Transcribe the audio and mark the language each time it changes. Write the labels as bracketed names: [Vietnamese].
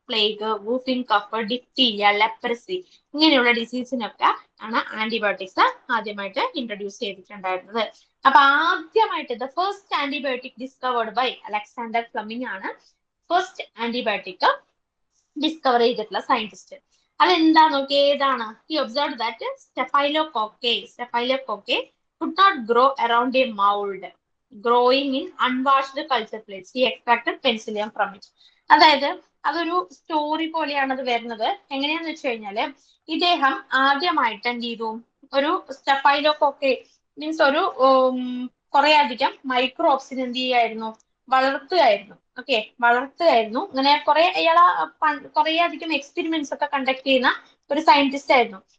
[Malayalam] Plague, whooping cough, diphtheria, leprosy ഇങ്ങനെയുള്ള ഡിസീസിനൊക്കെ ആണ് antibiotics ആദ്യമായിട്ട് ഇൻട്രൊഡ്യൂസ് ചെയ്തിട്ടുണ്ടായിരുന്നത്. അപ്പൊ ആദ്യമായിട്ട് [English] the first antibiotic discovered by Alexander Fleming [Malayalam] ആണ് ഫസ്റ്റ് ആന്റിബയോട്ടിക് ഡിസ്കവർ ചെയ്തിട്ടുള്ള സയന്റിസ്റ്റ്. അതെന്താ നോക്കി, ഏതാണ്? [English] He observed that staphylococci could not grow around a mold growing in unwashed culture plates. He extracted penicillium from it. അതായത് [Malayalam] അതൊരു സ്റ്റോറി പോലെയാണ് അത് വരുന്നത്. എങ്ങനെയാന്ന് വെച്ച് കഴിഞ്ഞാല് ഇദ്ദേഹം ആദ്യമായിട്ട് എന്ത് ചെയ്തു, ഒരു സ്റ്റഫൈലോകോക്കെ മീൻസ് ഒരു കുറെ അധികം മൈക്രോബ്സിന് എന്ത് ചെയ്യായിരുന്നു, വളർത്തുകയായിരുന്നു. ഓക്കെ, വളർത്തുകയായിരുന്നു. ഇങ്ങനെ കുറെ ഇയാളെ കുറെ അധികം എക്സ്പെരിമെന്റ്സ് ഒക്കെ കണ്ടക്ട് ചെയ്യുന്ന ഒരു സയന്റിസ്റ്റ് ആയിരുന്നു.